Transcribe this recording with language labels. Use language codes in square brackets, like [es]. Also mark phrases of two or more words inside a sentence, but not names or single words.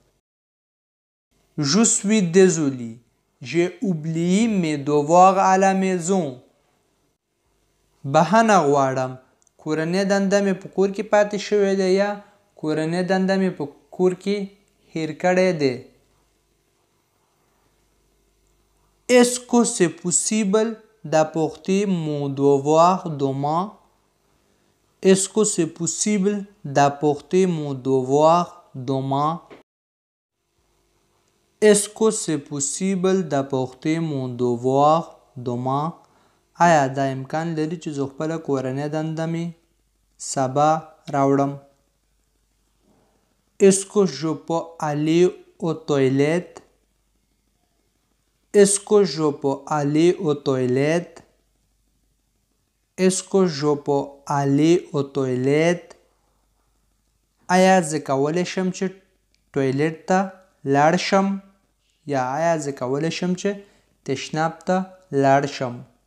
[fr] Je suis désolé. J'ai oublié mes devoirs à la maison. [ps] بهانه غواړم. کورنۍ دنده مې په کور کې پاتې شوې ده یا کورنۍ دنده مې په کور کې هیر کړی دی. [fr] Est-ce que c'est possible d'apporter mon devoir demain? Est-ce que c'est possible d'apporter mon devoir demain? Est-ce que c'est possible d'apporter mon devoir demain? [ps] آیا دا امکان لري چې زه خپله کورنۍ دنده مې سبا راوړم؟ [fr] Est-ce que je peux aller aux toilettes? Est-ce que je peux aller aux toilettes? Est-ce que je peux aller aux toilettes? [ps] آیا زه کولی شم چې ټویلټ ته لاړ شم؟ یا آیا زه کولی شم چې تشناب ته لاړ شم؟